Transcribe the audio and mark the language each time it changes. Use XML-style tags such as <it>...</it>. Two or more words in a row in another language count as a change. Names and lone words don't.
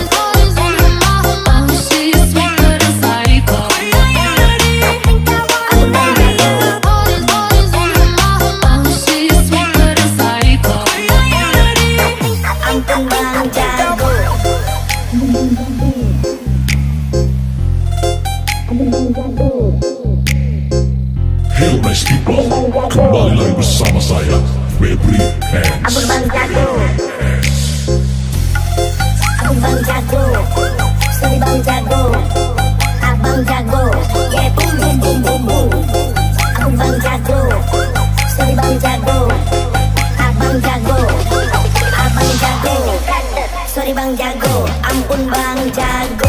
<id>ampun Bang Jago.</id> <en>Hello nice people,</en> <id>kembali lagi bersama saya, Bikin. Abang Bang Jago, Abang Bang Jago, sorry Bang Jago, Abang Jago, yeah boom boom boom boom boom. Abang Bang Jago, sorry Bang Jago, Abang Jago, Abang Jago, sorry Bang Jago, ampun Bang Jago.</id>